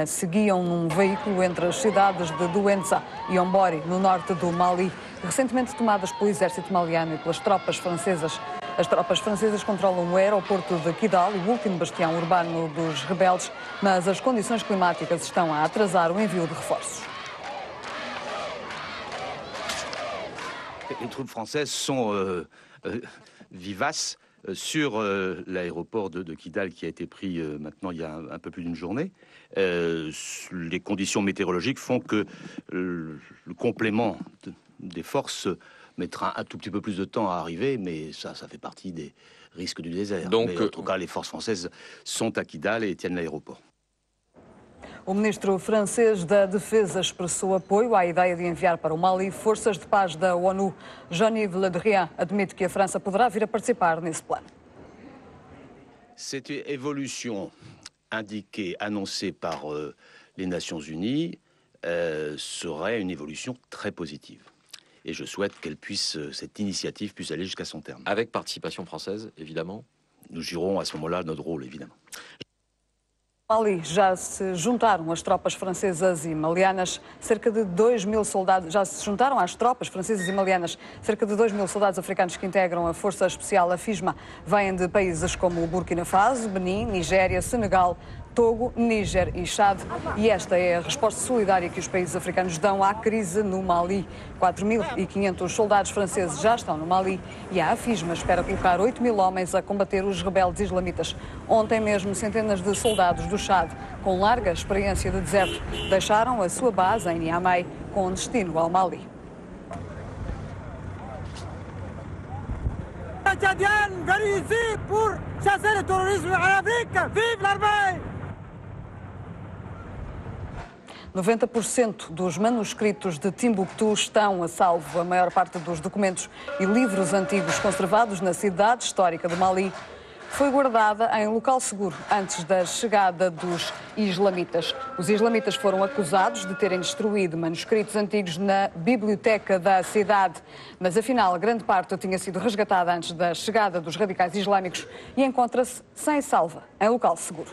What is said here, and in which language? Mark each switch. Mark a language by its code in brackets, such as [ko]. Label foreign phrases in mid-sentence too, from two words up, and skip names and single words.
[pt] Seguiam num veículo entre as cidades de Douentza e Ombori, no norte do Mali, recentemente tomadas pelo exército maliano e pelas tropas francesas. As tropas francesas controlam o aeroporto de Kidal, o último bastião urbano dos rebeldes, mas as condições climáticas estão a atrasar o envio de reforços. [fr] Les troupes françaises sont vivaces sur l'aéroport de Kidal qui a été pris maintenant il y a un peu plus d'une journée. Les conditions météorologiques font que le complément des forces mettra un tout petit peu plus de temps à arriver, mais ça fait partie des risques du désert. Donc, mais en tout cas, les forces françaises sont à Kidal et tiennent l'aéroport. [pt] O ministro francês da Defesa expressou apoio à ideia de enviar para o Mali forças de paz da ONU. Jean-Yves Le Drian admite que a França poderá vir a participar nesse plano. [fr] Cette évolution indiquée, annoncée par les Nations Unies, serait une évolution très positive. Et je souhaite cette initiative puisse aller jusqu'à son terme. Avec participation française, évidemment. Nous jouerons à ce moment-là notre rôle, évidemment. [pt] Mali já se juntaram as tropas francesas e malianas, cerca de 2.000 soldados, já se juntaram às tropas francesas e malianas, cerca de 2.000 soldados africanos que integram a Força Especial AFISMA, vêm de países como Burkina Faso, Benin, Nigéria, Senegal, Togo, Níger e Chad. E esta é a resposta solidária que os países africanos dão à crise no Mali. 4.500 soldados franceses já estão no Mali e a AFISMA espera colocar 8.000 homens a combater os rebeldes islamitas. Ontem mesmo, centenas de soldados do Chad, com larga experiência de deserto, deixaram a sua base em Niamey com destino ao Mali. [fr] Tchadienne, venez ici pour chasser le terrorisme en Afrique. Vive l'armée! [pt] 90% dos manuscritos de Timbuktu estão a salvo. A maior parte dos documentos e livros antigos conservados na cidade histórica do Mali foi guardada em local seguro antes da chegada dos islamitas. Os islamitas foram acusados de terem destruído manuscritos antigos na biblioteca da cidade, mas afinal grande parte tinha sido resgatada antes da chegada dos radicais islâmicos e encontra-se sem salva em local seguro.